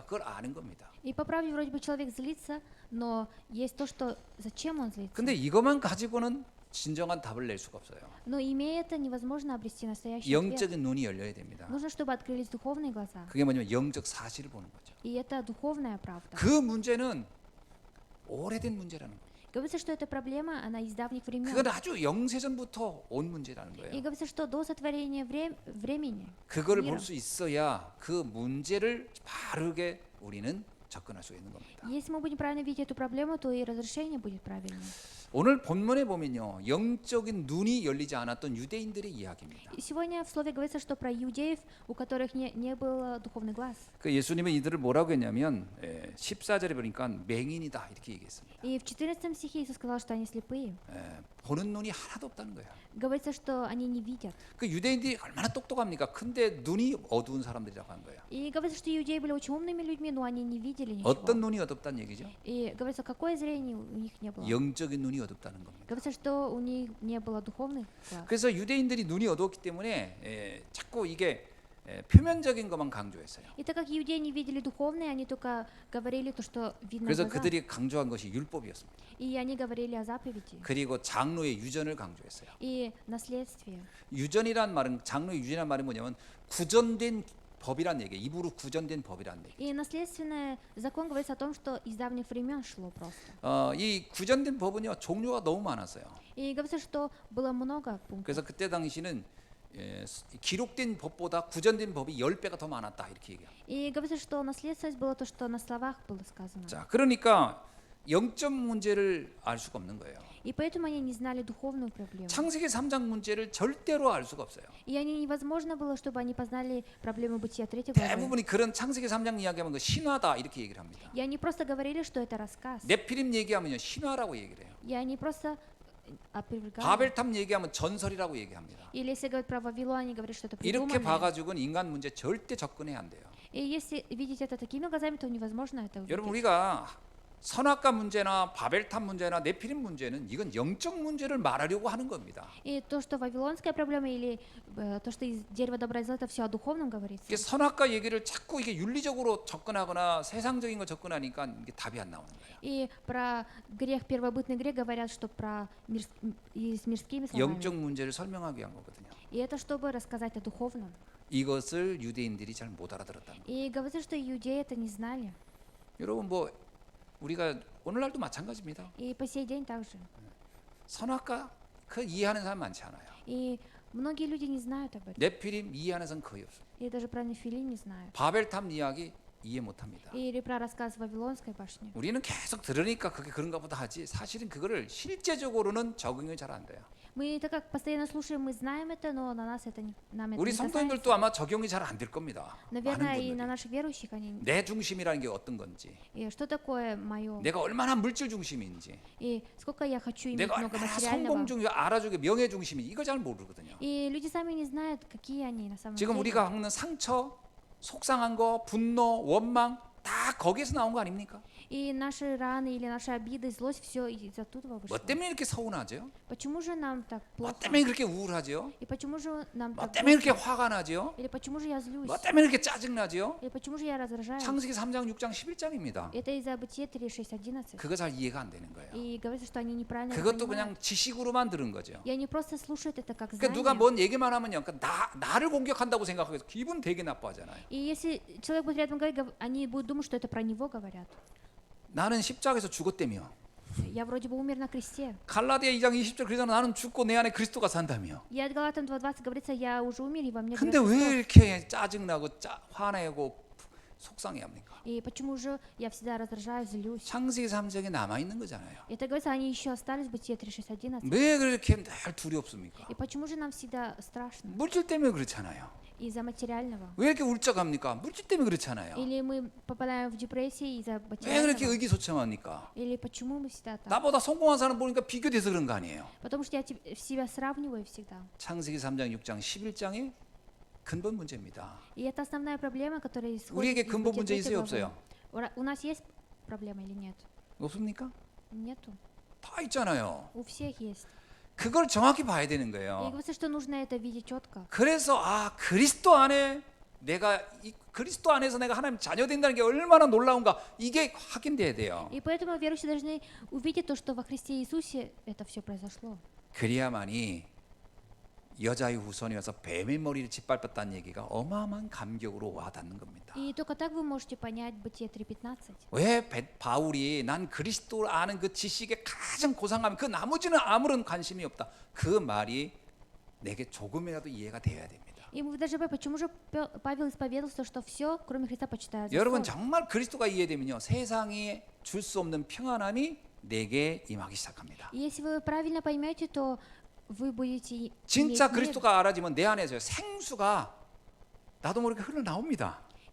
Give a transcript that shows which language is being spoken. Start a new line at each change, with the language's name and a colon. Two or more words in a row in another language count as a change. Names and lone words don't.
Korean: 그걸 아는 겁니다.
Russian: И по правде вроде бы человек злится, но есть то, что зачем он злится.
Korean: 근데 이것만 가지고는 진정한 답을 낼 수가 없어요.
Russian: Но имея это, невозможно обрести настоящий ответ.
Korean: 영적인 눈이 열려야 됩니다.
Russian: Нужно, чтобы открылись духовные глаза.
Korean: 그게 뭐냐면 영적 사실을 보는 거죠.
Russian: И это духовная правда.
Korean: 그 문제는 오래된 문제라는 거예요.
Russian: Говорится, что эта проблема, она из давних времен.
Korean: 그건 아주 영세전부터 온 문제라는
Russian: И
Korean: 거예요.
Russian: говорится, что до сотворения времени.
Korean: 그거를
Russian: мира.
Korean: 볼 수 있어야 그 문제를 바르게 우리는 접근할 수 있는 겁니다.
Russian: Если мы будем правильно видеть эту проблему, то и разрешение будет правильным.
Korean: 오늘 본문에 보면요, 영적인 눈이 열리지 않았던 유대인들의 이야기입니다.
Russian: И сегодня в слове говорится, что про иудеев, у которых не был духовный глаз.
Korean: 그 예수님은 이들을 뭐라고 했냐면 14절에 보니까 맹인이다 이렇게 얘기했습니다.
Russian: И в 14 стихе Иисус сказал, что они слепые.
Korean: 보는 눈이 하나도 없다는 거예요.
Russian: Говорится, что они не видят.
Korean: 그 유대인들이 얼마나 똑똑합니까? 근데 눈이 어두운 사람들이라고 한 거예요.
Russian: И говорится, что иудеи были очень умными людьми, но они не видели ничего.
Korean: 어떤 눈이 어둡다는 얘기죠?
Russian: И говорится, какое зрение у них не было.
Korean: 영적인 눈이 어둡다는 겁니다.
Russian: Говорится, что у них не было духовных глаз.
Korean: 그래서 유대인들이 눈이 어두웠기 때문에 자꾸 이게 표면적인 것만 강조했어요.
Russian: И так как иудеи не видели духовные, они только говорили то, что видно
Korean: 그래서
Russian: глаза.
Korean: 그들이 강조한 것이 율법이었습니다.
Russian: И они говорили о заповеди
Korean: 그리고 장로의 유전을 강조했어요.
Russian: и наследстве.
Korean: 유전이란 말은 장로의 유전이란 말은 뭐냐면 구전된 법이란 얘기예요. 입으로 구전된 법이란 얘기.
Russian: И наследственный закон говорится о том, что из давних времен шло просто.
Korean: 이 구전된 법은요 종류가 너무 많았어요.
Russian: И говорится, что было много пунктов.
Korean: 그래서 그때 당시는 기록된 법보다 구전된 법이 10배가 더 많았다 이렇게 얘기해요.
Russian: И говорится, что наследственность было то, что на словах было сказано.
Korean: 자, 그러니까 영적 문제를 알 수가 없는 거예요.
Russian: И поэтому они не знали духовную проблему.
Korean: 창세기 3장 문제를 절대로 알 수가 없어요.
Russian: И они невозможно было, чтобы они познали проблему бытия 3 главы.
Korean: 대부분이 그런 창세기 3장 이야기하면 그 신화다 이렇게 얘기를 합니다.
Russian: И они просто говорили, что это рассказ.
Korean: 네피림 얘기하면요 신화라고 얘기를 해요.
Russian: И они просто опровергали.
Korean: 바벨탑 얘기하면 전설이라고 얘기합니다.
Russian: Или если говорить про Вавилон, они говорят, что это
Korean: 이렇게
Russian: придуманное.
Korean: 봐가지고는 인간 문제 절대 접근해야 안 돼요.
Russian: И если видеть это такими глазами, то невозможно это увидеть.
Korean: 여러분 우리가 선악과 문제나 바벨탑 문제나 네피림 문제는 이건 영적 문제를 말하려고 하는 겁니다.
Russian: И то, что вавилонская проблема или то, что из дерева добра и зла, это все о духовном говорится.
Korean: 이게 선악과 얘기를 자꾸 이게 윤리적으로 접근하거나 세상적인 거 접근하니까 이게 답이 안 나오는 거예요.
Russian: И про грех, первобытный грех говорят, что про и с мирскими словами.
Korean: 영적 문제를 설명하기 위한 거거든요.
Russian: И это чтобы рассказать о духовном.
Korean: 이것을 유대인들이 잘 못 알아들었다는 거예요.
Russian: И говорится, что иудеи это не знали.
Korean: 여러분 뭐 우리가 오늘날도 마찬가지입니다.
Russian: И по сей день также.
Korean: 선악과 그 이해하는 사람 많지 않아요.
Russian: И многие люди не знают об этом.
Korean: 네피림 이해하는 사람 거의 없어요.
Russian: И даже про Нефилим не знают.
Korean: 바벨탑 이야기 이해 못합니다.
Russian: Или про рассказ Вавилонской башни.
Korean: 우리는 계속 들으니까 그게 그런가 보다 하지 사실은 그거를 실제적으로는 적응이 잘 안 돼요.
Russian: Мы так как постоянно слушаем, мы знаем это, но на нас это нам это
Korean: 우리
Russian: не
Korean: 성도님들도
Russian: касается.
Korean: 아마 적용이 잘 안 될 겁니다.
Russian: Наверное,
Korean: 많은
Russian: и на
Korean: 분들이.
Russian: наших верующих они.
Korean: 내 중심이라는 게 어떤 건지,
Russian: И что такое мое?
Korean: 내가 얼마나 물질 중심인지,
Russian: И сколько я хочу иметь
Korean: 내가
Russian: много
Korean: 얼마나
Russian: материального.
Korean: 성공 중이 알아주게 명예 중심이 이거 잘 모르거든요.
Russian: И люди сами не знают, какие они на самом
Korean: 지금
Russian: деле.
Korean: 우리가 겪는 상처, 속상한 거, 분노, 원망 다 거기에서 나온 거 아닙니까?
Russian: И наши раны или наши обиды, злость, все из оттуда
Korean: 뭐
Russian: вышло.
Korean: 때문에 이렇게 서운하죠?
Russian: Почему же нам так
Korean: 뭐
Russian: плохо?
Korean: 때문에 그렇게 우울하죠?
Russian: И почему же нам
Korean: 뭐
Russian: так
Korean: 때문에 그렇게
Russian: плохо?
Korean: 화가 나죠?
Russian: Или почему же я злюсь?
Korean: 뭐 때문에 그렇게 짜증나죠?
Russian: Или почему же я раздражаюсь?
Korean: 창세기 3장, 6장, 11장입니다.
Russian: Это из-за Бытия 3, 6, 11.
Korean: 그거 잘 이해가 안 되는 거예요.
Russian: И говорится, что они неправильно это
Korean: 그것도
Russian: понимают.
Korean: 그냥 지식으로만 들은 거죠.
Russian: И они просто слушают это как
Korean: 그러니까 누가
Russian: знание.
Korean: 뭔 얘기만 하면요, 그러니까 나를 공격한다고 생각하고 기분 되게 나빠하잖아요.
Russian: И если человек будет рядом говорить, они будут думать, что это про него говорят.
Korean: 나는 십자가에서 죽었다며.
Russian: Я вроде бы умер на кресте.
Korean: 갈라디아 2장 20절 그러잖아. 나는 죽고 내 안에 그리스도가 산다며.
Russian: И от Галатам 2:20 говорится, я уже умер, и во мне
Korean: 근데
Russian: живет
Korean: 왜
Russian: Христос.
Korean: 이렇게 짜증나고 화내고 속상해 합니까?
Russian: И почему же я всегда раздражаюсь, злюсь?
Korean: 창세기 3장에 남아 있는 거잖아요.
Russian: Это говорится, они еще остались в Бытие 3, 6, 11.
Korean: 왜 그렇게 늘 두렵습니까?
Russian: И почему же нам всегда страшно?
Korean: 물질 때문에 그렇잖아요.
Russian: Из-за материального.
Korean: 왜 이렇게 울적합니까? 물질 때문에 그렇잖아요.
Russian: Или мы попадаем в депрессии из-за
Korean: 왜 그렇게
Russian: материального?
Korean: 의기소침합니까?
Russian: Или почему мы всегда так?
Korean: 나보다 성공한 사람 보니까 비교돼서 그런 거 아니에요.
Russian: Потому что я себя сравниваю всегда.
Korean: 창세기 3장, 6장, 11장의 근본 문제입니다.
Russian: И это основная проблема, которая исходит
Korean: 우리에게
Russian: из
Korean: 근본
Russian: Бытия
Korean: 문제
Russian: 3
Korean: 있어요,
Russian: главы.
Korean: 없어요?
Russian: У нас есть проблема или нет?
Korean: 없습니까?
Russian: Нету.
Korean: 다 있잖아요.
Russian: У всех есть.
Korean: 그걸 정확히 봐야 되는
Russian: И
Korean: 거예요.
Russian: говорится, что нужно это видеть четко.
Korean: 그래서 그리스도 안에 내가 그리스도 안에서 내가 하나님 자녀 된다는 게 얼마나 놀라운가 이게 확인돼야 돼요.
Russian: И поэтому верующие должны увидеть то, что во Христе Иисусе это все произошло.
Korean: 그래야만이 여자의 후손이어서 뱀의 머리를 짓밟았다는 얘기가 어마어마한 감격으로 와닿는 겁니다.
Russian: И только так вы можете понять Бытие 3:15.
Korean: 왜 바울이 난 그리스도를 아는 그 지식에 가장 고상하면 그 나머지는 아무런 관심이 없다. 그 말이 내게 조금이라도 이해가 돼야 됩니다.
Russian: И мы даже почему же Павел исповедовался, что все, кроме Христа, почитают за
Korean: 여러분
Russian: ссор.
Korean: 정말 그리스도가 이해되면요 세상이 줄 수 없는 평안함이 내게 임하기 시작합니다.
Russian: И если вы правильно поймете, то вы будете
Korean: 진짜
Russian: иметь мир.
Korean: 그리스도가 알아지면 내 안에서 생수가 나도 모르게 흘러나옵니다.